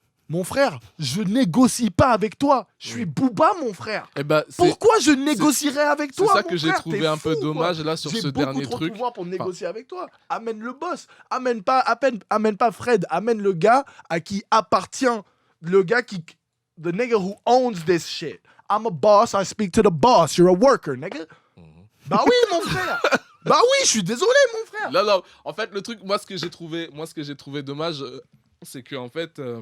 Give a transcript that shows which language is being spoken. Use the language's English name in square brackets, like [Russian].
[French] Mon frère, je négocie pas avec toi. Je suis Booba, mon frère. Pourquoi je négocierais avec toi, C'est ça mon que j'ai frère, trouvé un peu dommage là sur ce dernier truc. J'ai beaucoup trop de pouvoir pour négocier avec toi. Amène le boss. Amène pas Fred. Amène le gars à qui appartient. Le gars qui... [English] The nigga who owns this shit. I'm a boss, I speak to the boss. You're a worker, nigga. [French] Bah oui, mon frère. Bah oui, je suis désolé, mon frère. Non. En fait, le truc, moi, ce que j'ai trouvé dommage, c'est que en fait...